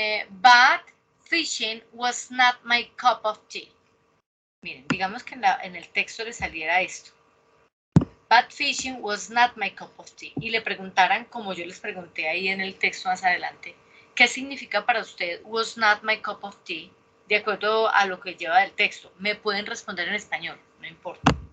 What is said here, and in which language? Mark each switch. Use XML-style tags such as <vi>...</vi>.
<en>But fishing was not my cup of tea.</en> <es>Miren, digamos que en el texto le saliera esto.</es> <en>But fishing was not my cup of tea.</en> <es>Y le preguntaran, como yo les pregunté ahí en el texto más adelante, ¿qué significa para usted</es> <en>was not my cup of tea?</en> <es>De acuerdo a lo que lleva del texto. Me pueden responder en español, no importa.</es>